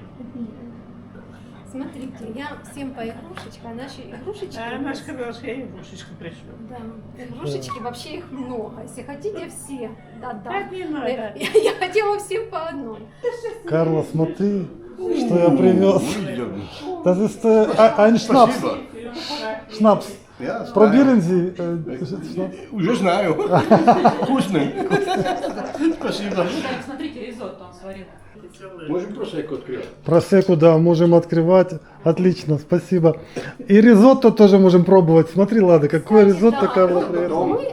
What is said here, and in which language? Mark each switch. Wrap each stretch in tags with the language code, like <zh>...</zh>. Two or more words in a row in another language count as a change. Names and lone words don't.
<ru>Смотрите, я всем по игрушечкам, а наши игрушечки. А наш хорошая игрушечка пришла. Да, игрушечки вообще их много. Если хотите все, да. Так не надо. Я хотела всем по одной. Карла, смотри, что я привез.</ru> <de>Das ist ein Schnaps.</de> <ru>Спасибо.</ru> <de>Schnaps.</de> <ru>Ja, знаю.</ru> <de>Probieren Sie Schnaps.</de> <ru>Уже знаю. Вкусный. Спасибо. Смотрите, ризотто он сварил. Можем просеку открывать. Просеку, да, можем открывать. Отлично, спасибо. И ризотто тоже можем пробовать. Смотри, Лада, какое ризотто, Карло, привет.</ru>